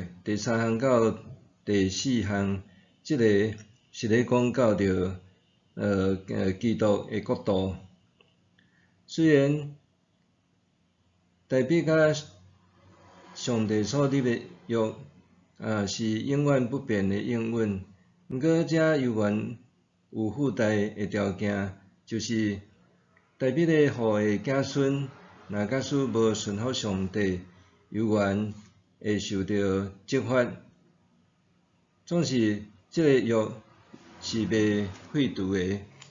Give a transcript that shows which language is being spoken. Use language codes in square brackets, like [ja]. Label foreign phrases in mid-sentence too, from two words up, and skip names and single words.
[nan] 第三项到第四项，即个是咧讲到着基督的国度。虽然大笔甲上帝所立的约是永远不变的应允，毋过这犹原有附带的条件，就是大笔的后的子孙，若假使无顺服上帝，犹原会受到责罚。总是这个约是袂废除的。